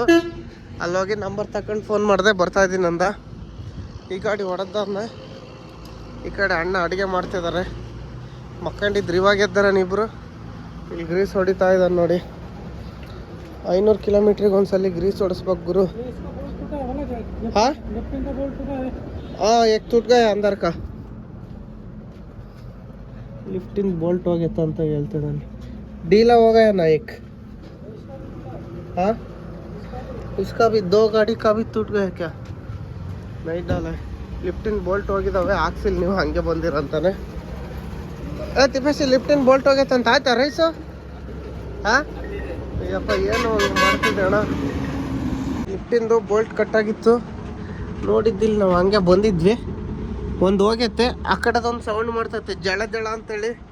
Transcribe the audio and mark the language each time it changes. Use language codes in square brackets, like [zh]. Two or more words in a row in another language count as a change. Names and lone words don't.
[kn] ಅಲ್ಲೋಗಿ ನಂಬರ್ ತಗೊಂಡು ಫೋನ್ ಮಾಡಿದೆ, ಬರ್ತಾಯಿದ್ದೀನಿ ಅಂದ. ಈ ಗಾಡಿ ಹೊಡೆದವ್ರನ್ನ ಈ ಕಡೆ ಅಣ್ಣ ಅಡುಗೆ ಮಾಡ್ತಿದ್ದಾರೆ. ಮಕ್ಕಂಡಿದ್ರು ಇವಾಗ ಎದ್ದಾರೆ ಇಬ್ಬರು. ಇಲ್ಲಿ ಗ್ರೀಸ್ ಹೊಡಿತಾ ಇದ್ದಾರೆ ನೋಡಿ. 500 ಕಿಲೋಮೀಟ್ರಿಗೆ ಒಂದ್ಸಲ ಗ್ರೀಸ್ ಹೊಡಿಸ್ಬೇಕು ಗುರು. [hi] हाँ हाँ एक टूट गया अंदर का. [en] lifting bolt [kn] ಹೋಗೈತೆ ಅಂತ ಹೇಳ್ತಿದ್ದಾನೆ. [hi] डीला हो गया ना एक. हाँ उसका भी 2 गाड़ी का भी टूट गया क्या? नहीं डाला है. [en] lifting bolt [kn] ಹೋಗಿದಾವೆ, ಹಾಕ್ಸಿಲ್ಲ ನೀವು ಹಂಗೆ ಬಂದಿರಂತಾನೆ. ತಿಪ್ಪೇಸಿ [en] lifting bolt [kn] ಹೋಗೈತೆ ಅಂತ ಆಯ್ತಾ ರೈಸು? ಹಾಂ ಅಯ್ಯಪ್ಪ ಏನು ಮಾಡ್ತಿದ್ದೆ ಅಣ್ಣ. [en] lifting bolt [kn] ಕಟ್ಟಾಗಿತ್ತು, ನೋಡಿದ್ದಿಲ್ಲ ನಾವು, ಹಂಗೆ ಬಂದಿದ್ವಿ. ಒಂದು ಹೋಗೈತೆ, ಆ ಕಡೆದೊಂದು ಸೌಂಡ್ ಮಾಡ್ತೈತೆ ಜಳ ಜಳ ಅಂತೇಳಿ.